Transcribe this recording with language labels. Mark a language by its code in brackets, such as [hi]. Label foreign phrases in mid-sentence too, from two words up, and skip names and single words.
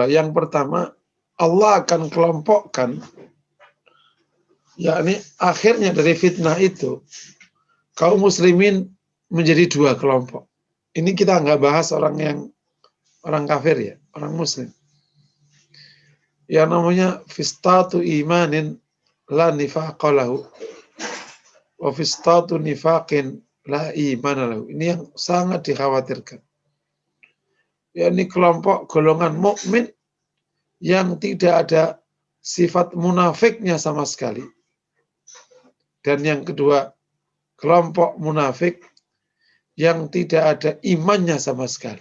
[id] Yang pertama, Allah akan kelompokkan, yakni akhirnya dari fitnah itu, kaum muslimin menjadi dua kelompok. Ini kita nggak bahas orang kafir ya, orang muslim. Yang namanya [ar] فسطاط إيمان لا نفاق له وفسطاط نفاق لا إيمان له. [id] Ini yang sangat dikhawatirkan. Yakni kelompok golongan mukmin yang tidak ada sifat munafiknya sama sekali. Dan yang kedua, kelompok munafik yang tidak ada imannya sama sekali.